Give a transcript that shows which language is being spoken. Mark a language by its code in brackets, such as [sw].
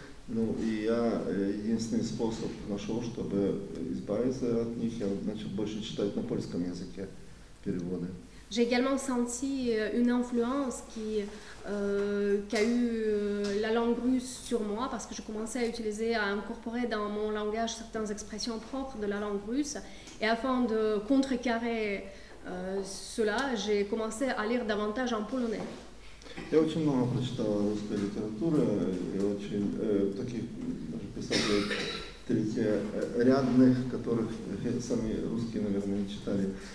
[ru] Ну, и я единственный способ нашел, чтобы избавиться от них, я начал больше читать на польском языке переводы. [fr] J'ai également senti une influence qu'a eu la langue russe sur moi, parce que je commençais à incorporer dans mon langage certaines expressions propres de la langue russe. Et afin de contrecarrer cela, j'ai commencé à lire davantage en polonais. [ru] Я очень много прочитал русской литературы, и очень таких даже писателей третьерядных, которых сами русские, наверное, не читали.